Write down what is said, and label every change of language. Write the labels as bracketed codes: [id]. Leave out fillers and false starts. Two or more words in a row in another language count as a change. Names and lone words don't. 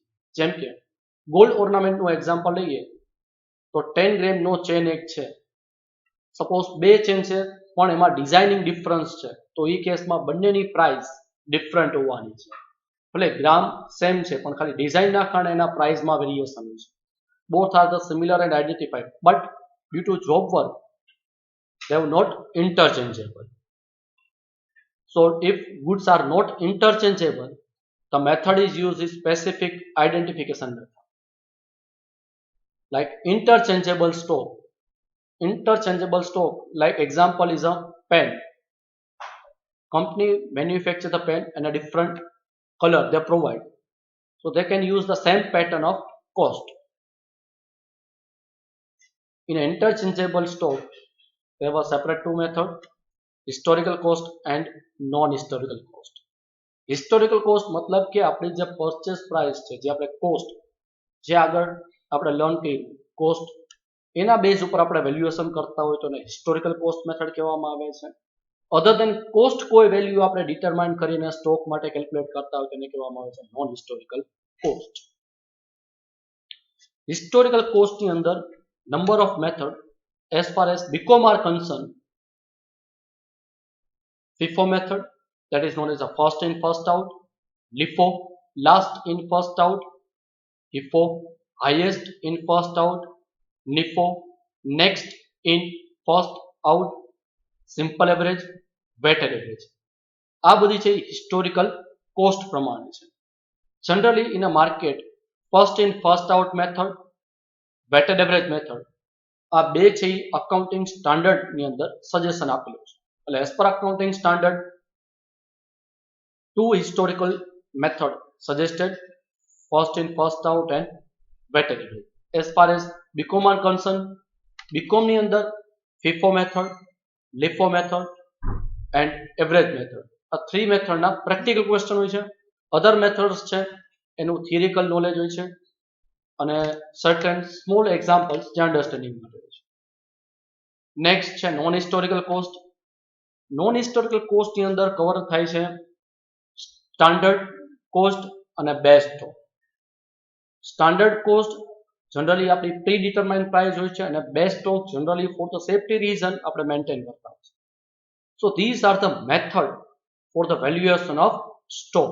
[gu] જેમ કે [en] gold ornament [gu] એક્ઝામ્પલ લઈએ તો 10 ગ્રામનો ચેન એક છે, સપોઝ બે ચેન છે પણ એમાં [en] designing difference [gu] છે, તો એ કેસમાં બંનેની [en] price different [gu] હોવાની છે. ભલે [en] gram same [gu] છે પણ ખાલી ડિઝાઇનના કારણે એના પ્રાઇસમાં વેરિએશન છે. [en] both are the similar and identified but due to job work they are not interchangeable. So if goods are not interchangeable, the method is used is specific identification method. Like interchangeable stock. Interchangeable stock, like example is a pen. company manufacture the pen and a different color they provide, so they can use the same pattern of cost. In interchangeable stock, there was separate two method: historical cost and non-historical cost. Historical cost [gu] मतलब કે આપણી જે [en] purchase price [gu] છે, જે આપણે cost, જે આગળ આપણે learn કરી cost, એના બેઝ ઉપર આપણે વેલ્યુએશન કરતા હોય તો એને [en] historical cost method [gu] કહેવામાં આવે છે. [en] other than cost [gu] કોઈ વેલ્યુ આપણે ડિટરમાઇન કરીને [en] સ્ટોક [gu] માટે કેલ્ક્યુલેટ કરતા હોય તેને કહેવામાં આવે છે [en] non historical cost. historical cost અંદર number of method as far as BCom are concern. FIFO method, that is known as a first in first out. LIFO, last in first out. FIFO, highest in first out. NIFO, next in first out. Simple average, weighted average. [gu] આ બધી છે [en] historical cost [gu] પ્રમાણે છે. [en] generally in a market first in first out method, weighted average method, [gu] આ બે છે [en] accounting standard [gu] અંદર સજેશન આપેલું છે. [en] એટલે as per accounting standard two historical method suggested: first in first out and weighted average. As far as BCom are concerned, BCom [gu] ની અંદર [en] FIFO method, LIFO method and average method, આ three method ના practical question [gu] હોય છે. [en] other methods [gu] છે એનું [en] theoretical knowledge [gu] હોય છે અને [en] certain small examples [gu] જે understanding માટે હોય છે. [en] next છે non historical cost. non historical cost [gu] ની અંદર [en] કવર [gu] થાય છે [en] standard cost અને base stock. standard cost generally આપણી pre determined price [gu] હોય છે અને [en] base stock generally for the safety reason [gu] આપણે મેન્ટેન કરતા હોય છે. [en] so these are the method for the valuation of stock.